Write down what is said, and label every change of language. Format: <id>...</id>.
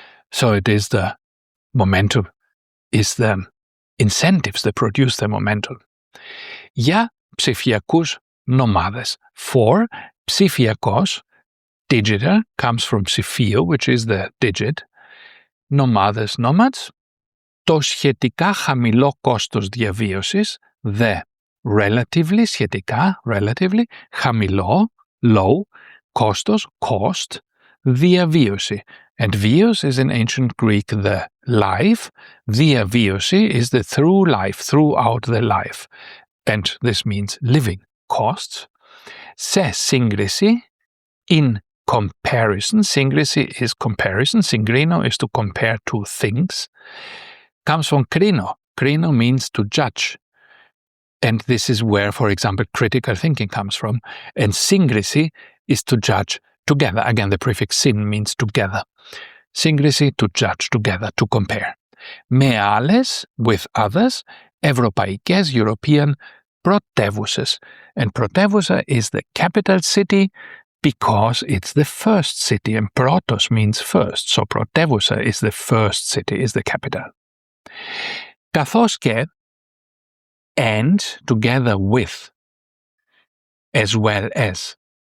<en>So it is the momentum, is the incentives that produce the momentum.</en> <el>Για ψηφιακούς νομάδες.</el> <en>For ψηφιακός, digital, comes from ψηφίο, which is the digit.</en> <el>Νομάδες, nomads. Το σχετικά χαμηλό κόστος διαβίωσης, the relatively, σχετικά, relatively, χαμηλό, low, κόστος, cost, διαβίωση.</el> <en>And vios is in ancient Greek the life. Diaviosi is the through life, throughout the life. And this means living costs. Se syngrisi, in comparison. Syngrisi is comparison. Syngrino is to compare two things. Comes from krino. Krino means to judge. And this is where, for example, critical thinking comes from. And syngrisi is to judge together. Again, the prefix syn means together. Syngrisi, to judge together, to compare.</en> <el>Με άλλες,</el> <en>with others.</en> <el>Ευρωπαϊκές, European, πρωτεύουσες.</el> <en>And πρωτεύουσα is the capital city because it's the first city. And protos means first. So πρωτεύουσα is the first city, is the capital. Καθώς και, and, together with, as well as.</en>